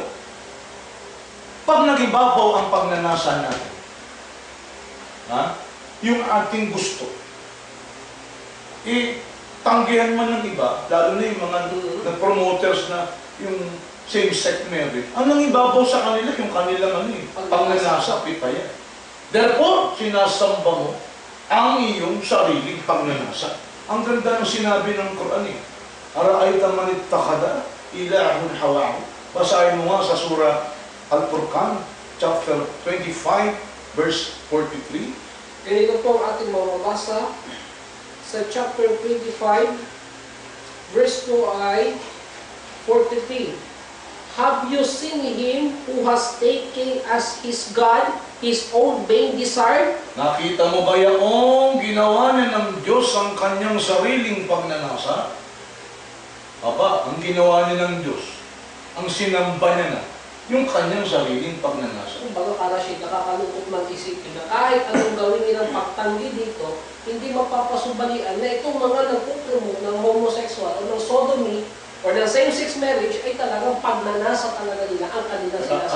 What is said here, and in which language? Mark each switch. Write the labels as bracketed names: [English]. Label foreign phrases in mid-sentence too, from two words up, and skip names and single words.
[Filipino] Pag nagibabaw ang pagnanasa natin, yung ating gusto, tanggihan man ng iba, lalo na yung mga promoters na yung [English] same-sex marriage, [Filipino] ang nangibabaw sa kanila, yung kanilang pagnanasa, pitaya. Therefore, sinasamba mo ang iyong sariling pagnanasa. Ang ganda ng sinabi ng Quran [Arabic] أرأيت من اتخذ إلهه هواه. [Filipino] Basahin mo nga sa surah Al-Furqan, [English] chapter 25, verse 43. [Filipino] Ganito po ang ating mababasa sa [English] chapter 25, verse 2 [Filipino] ay 43. [English] Have you seen him who has taken as his God his own vain desire? [Filipino] Nakita mo ba yaong ginawa niya ng Diyos ang kanyang sariling pagnanasa? Aba, ang ginawa niya ng Diyos, ang sinamba niya na, yung kanyang sariling pagnanasa. Kung baga para siya nakakalungkot man isipin na kahit anong gawin nilang pagtanggi dito, hindi mapapasubalian na itong mga nagpupromote ng homosexual o ng sodomy or ng [English] same-sex marriage [Filipino] ay talagang pagnanasa talaga nila ang kanilang sinasabi.